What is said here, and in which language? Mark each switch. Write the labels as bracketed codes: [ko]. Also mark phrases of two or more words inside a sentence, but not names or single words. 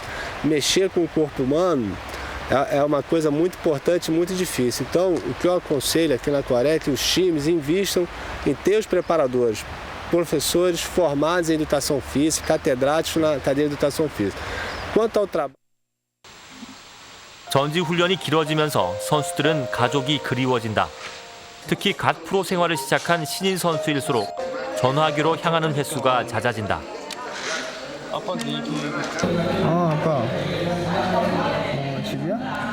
[pt] Mexer com o corpo humano é uma coisa muito importante e muito difícil. Então, o que eu aconselho aqui na Coreia é que os times invistam em ter os preparadores, professores formados em educação física, catedráticos na cadeira de educação física. Quanto ao trabalho... [ko] 전지 훈련이 길어지면서 선수들은 가족이 그리워진다. 특히 갓 프로 생활을 시작한 신인 선수일수록 전화기로 향하는 횟수가 잦아진다. 아빠. 집이야?